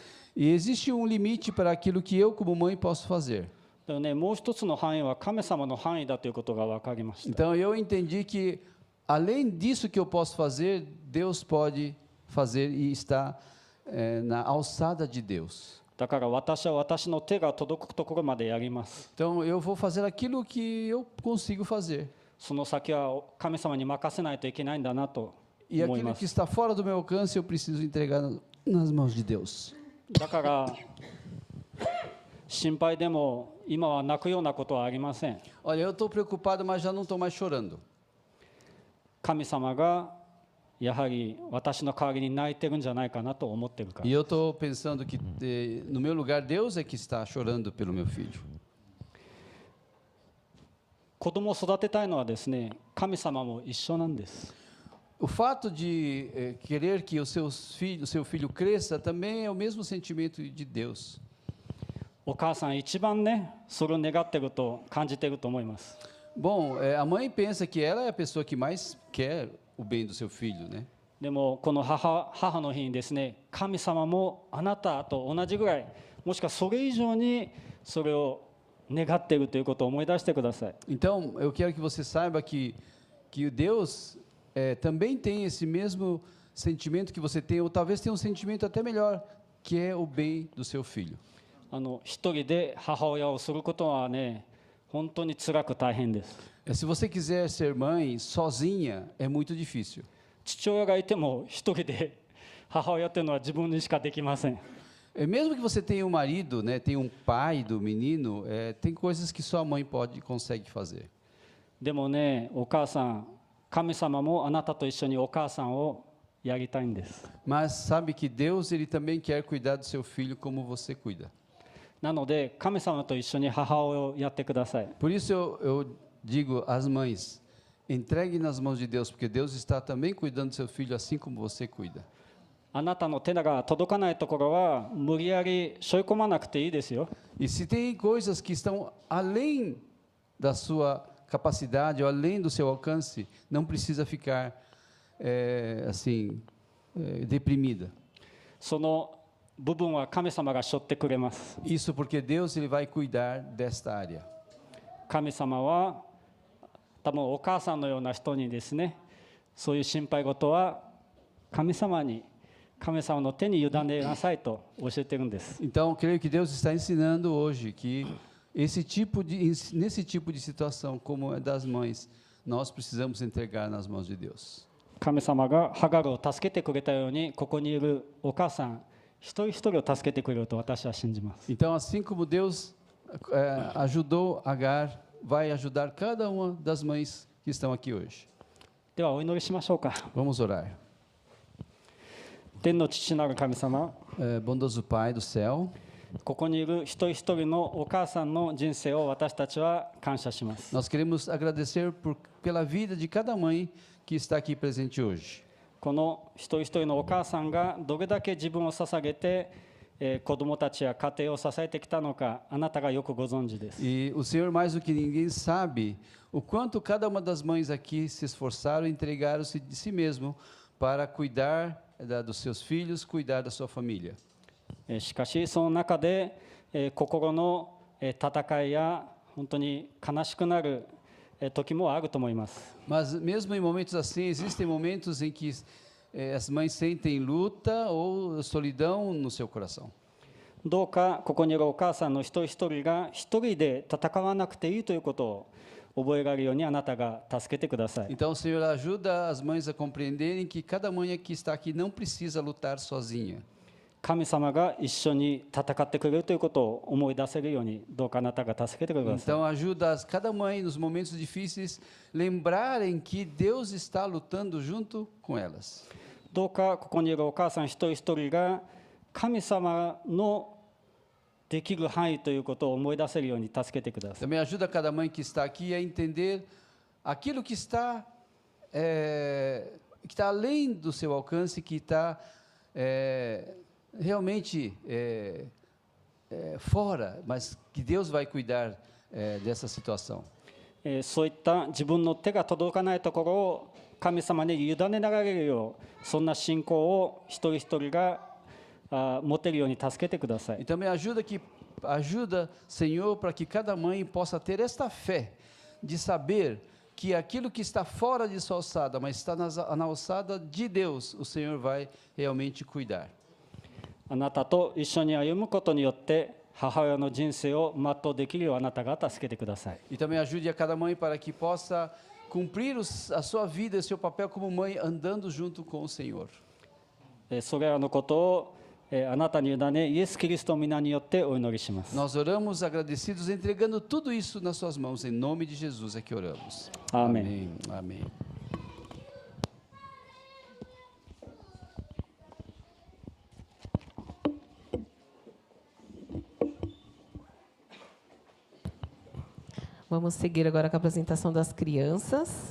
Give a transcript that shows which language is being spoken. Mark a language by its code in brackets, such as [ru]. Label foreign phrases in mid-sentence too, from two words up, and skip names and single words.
[pt] E existe um limite para aquilo que eu, como mãe, posso fazer. [ja] でもね、もう一つの範囲は神様の範囲だということが分かりました。 [pt] Então eu entendi que, além disso que eu posso fazer, Deus pode fazer e está na alçada de Deus. [ja] だから私は私の手が届くところまでやります。 [pt] Então eu vou fazer aquilo que eu consigo fazer. [ja] その先は神様に任せないといけないんだなと [pt] E [ja] 思い [pt] aquilo [ja] ま [pt] que [ja] す。 [pt] está fora do meu alcance, eu preciso entregar nas mãos de Deus. [ja] だから心配でも今は泣くようなことはありません。 [pt] Olha, eu estou preocupado, mas já não estou mais chorando. [ja] 神様がやはり私の代わりに泣いてるんじゃないかなと思ってるから。 [pt] E eu estou pensando que, no meu lugar, Deus é que está chorando pelo meu filho. [ja] 子供を育てたいのはですね、神様も一緒なんです。 [pt] O fato de querer que o seu filho cresça também é o mesmo sentimento de Deus. [ja] お母さん一番ね、それを願ってると感じてると思います。 [pt] Bom, a mãe pensa que ela é a pessoa que mais quer o bem do seu filho, né? [ja] でもこの母の日にですね、神様もあなたと同じぐらい、もしくはそれ以上にそれを願っているということを思い出してください。 [pt] Então, eu quero que você saiba que Deus também tem esse mesmo sentimento que você tem, ou talvez tenha um sentimento até melhor, que é o bem do seu filho. [ja] 一人で母親をすることはね、 本当に辛く大変です。 [pt] Se você quiser ser mãe sozinha, é muito difícil. [ja] 父親がいても一人で母親というのは自分にしかできません。 [pt] Mesmo que você tenha um marido, né, tenha um pai do menino, tem coisas que só a mãe consegue fazer. [ja] でもね、お母さん、神様もあなたと一緒にお母さんをやりたいんです。 [pt] Mas sabe que Deus ele também quer cuidar do seu filho como você cuida. [ja] なので神様と一緒に母親をやってください。 [pt] Por isso eu digo às mães, entregue nas mãos de Deus, porque Deus está também cuidando do seu filho assim como você cuida. [ja] あなたの手が届かないところは無理やり背負い込まなくていいですよ。 [pt] E se tem coisas que estão além da sua capacidade ou além do seu alcance, não precisa ficar deprimida. [ja] その部分は神様が背負ってくれます。 [pt] Isso porque Deus ele vai cuidar desta área. [ja] 神様は多分お母さんのような人にですね、そういう心配事は神様の手に委ねなさいと教えてるんです。 [pt] Então, creio que Deus está ensinando hoje que nesse tipo de situação, como é das mães, nós precisamos entregar nas mãos de Deus. [ja] 神様がハガルを助けてくれたように、ここにいるお母さん一人一人を助けてくれると私は信じます。 [pt] Então, assim como Deus ajudou Agar, vai ajudar cada uma das mães que estão aqui hoje. [ja] ではお祈りしましょうか。 [pt] Vamos orar. [ja] 天の父なる神様、 [pt] Bondoso Pai do céu, [ja] ここにいる一人一人のお母さんの人生を私たちは感謝します。 [pt] nós queremos agradecer pela vida de cada mãe que está aqui presente hoje. [ja] この一人一人のお母さんがどれだけ自分を捧げて、子どもたちや家庭を支えてきたのか、あなたがよくご存知です。 [pt] E o Senhor, mais do que ninguém, sabe o quanto cada uma das mães aqui se esforçaram e entregaram-se de si mesmo para cuidar dos seus filhos, cuidar da sua família. [ja] しかしその中で、心の戦いや本当に悲しくなる時もあると思います。 [pt] Mas mesmo em momentos assim, existem momentos em que as mães sentem luta ou solidão no seu coração. [ja] どうかここにいるお母さんの一人一人が一人で戦わなくていいということを覚えられるようにあなたが助けてください。 [pt] Então o Senhor ajuda as mães a compreenderem que cada mãe que está aqui não precisa lutar sozinha. [ja] 神様が一緒に戦ってくれるということを思い出せるようにどうかあなたが助けてください。 [pt] Então ajuda cada mãe nos momentos difíceis lembrarem que Deus está lutando junto com elas. [ja] どうかここにいるお母さん一人一人が神様のできる範囲ということを思い出せるように助けてください。 [pt] Também ajuda cada mãe que está aqui a entender aquilo que está além do seu alcance, que está realmente fora, mas que Deus vai cuidar dessa situação. [ja] そういった自分の手が届かないところを神様に委ねられるよう、そんな信仰を一人一人が持てるように助けてください。 [pt] E também ajuda, Senhor, para que cada mãe possa ter esta fé de saber que aquilo que está fora de sua alçada, mas está na alçada de Deus, o Senhor vai realmente cuidar. [ja] あなたと一緒に歩むことによって母親の人生を全うできるようあなたが助けてください。 [pt] E também ajude a cada mãe para que possa cumprir a sua vida, o seu papel como mãe, andando junto com o Senhor. [ja] それらのことをあなたに委ね、イエス・キリストの皆によってお祈りします。 [pt] Nós oramos agradecidos, entregando tudo isso nas suas mãos, em nome de Jesus é que oramos. Amém. Amém. Amém. Vamos seguir agora com a apresentação das crianças.